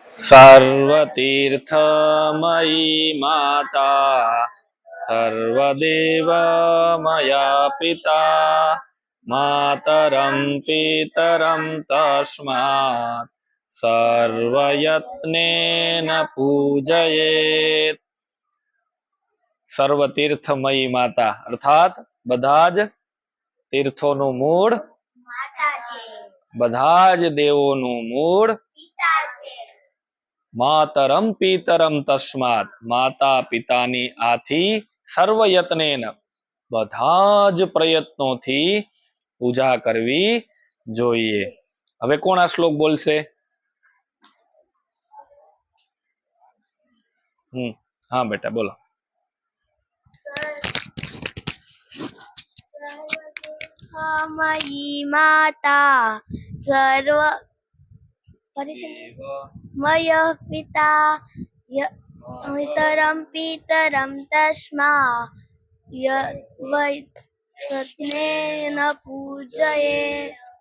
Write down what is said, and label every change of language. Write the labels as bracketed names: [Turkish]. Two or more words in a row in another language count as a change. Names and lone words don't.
[Sanskrit] सर्वतीर्थमयी माता सर्वदेवमया पिता मातरं पितरं तस्मात् सर्वयत्नेन पूजयेत्। [Gujarati] સર્વતીર્થમયી માતા અર્થાત બધા જ તીર્થોનું મૂળ માતા છે, બધા જ દેવોનું મૂળ પિતા છે। [Sanskrit] मातरम पितरम तस्मात [Gujarati] માતા પિતાની આથી સર્વયત્નેન બધા જ પ્રયત્નોથી પૂજા કરવી જોઈએ। હવે કોણ આ શ્લોક બોલશે? હા બેટા બોલો। [Sanskrit] सर्वतीर्थमयी माता सर्वमय पिता पितरं पितरं तस्मात् यत्नेन पूजयेत्।